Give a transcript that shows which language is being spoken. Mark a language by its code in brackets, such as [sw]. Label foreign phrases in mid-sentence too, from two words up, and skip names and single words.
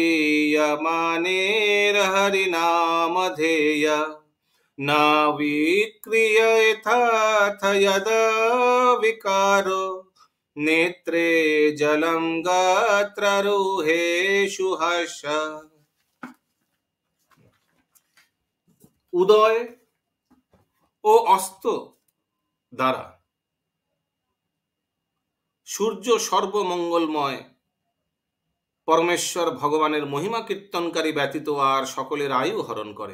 [sa] गृह्यमानेर्हरिनामधेय न विक्रियेथाथ यद विकारो नेत्रे जलम गात्ररुहेषु हर्ष। [bn] উদয় ও অস্ত দ্বারা সূর্য সর্বমঙ্গলময় পরমেশ্বর ভগবানের মহিমা কীর্তনকারী ব্যতীত আর সকলের আয়ু হরণ করে।